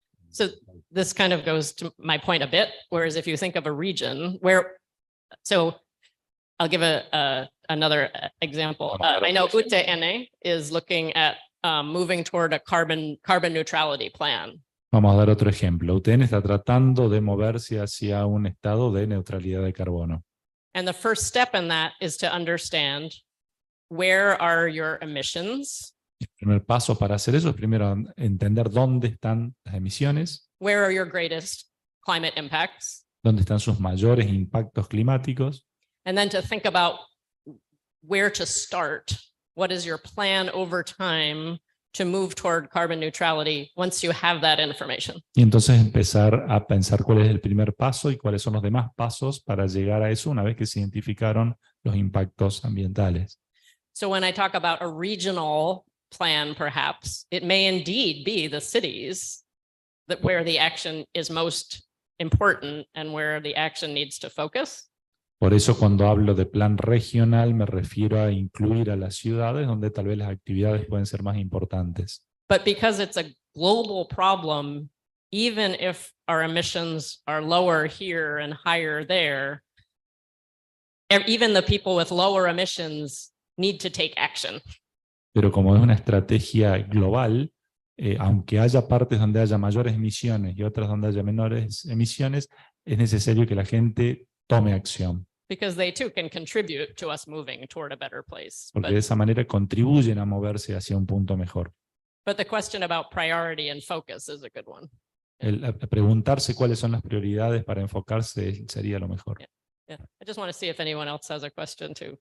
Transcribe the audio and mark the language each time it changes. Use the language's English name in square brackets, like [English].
[English] So this kind of goes to my point a bit, whereas if you think of a region so I'll give another example. I know UTN is looking at moving toward a carbon neutrality plan. [Spanish] Vamos a dar otro ejemplo. UTN está tratando de moverse hacia un estado de neutralidad de carbono. [English] And the first step in that is to understand where are your emissions. [Spanish] El primer paso para hacer eso es primero entender dónde están las emisiones. [English] Where are your greatest climate impacts? [Spanish] Dónde están sus mayores impactos climáticos. [English] And then to think about where to start. What is your plan over time to move toward carbon neutrality once you have that information? [Spanish] Y entonces empezar a pensar cuál es el primer paso y cuáles son los demás pasos para llegar a eso una vez que se identificaron los impactos ambientales. [English] So when I talk about a regional plan, perhaps it may indeed be the cities where the action is most important and where the action needs to focus. [Spanish] Por eso cuando hablo de plan regional me refiero a incluir a las ciudades donde tal vez las actividades pueden ser más importantes. [English] But because it's a global problem, even if our emissions are lower here and higher there, even the people with lower emissions need to take action. [Spanish] Pero como es una estrategia global, aunque haya partes donde haya mayores emisiones y otras donde haya menores emisiones, es necesario que la gente tome acción. [English] Because they too can contribute to us moving toward a better place. [Spanish] Porque de esa manera contribuyen a moverse hacia un punto mejor. [English] But the question about priority and focus is a good one. [Spanish] El preguntarse cuáles son las prioridades para enfocarse sería lo mejor. [English] Yeah, I just want to see if anyone else has a question too.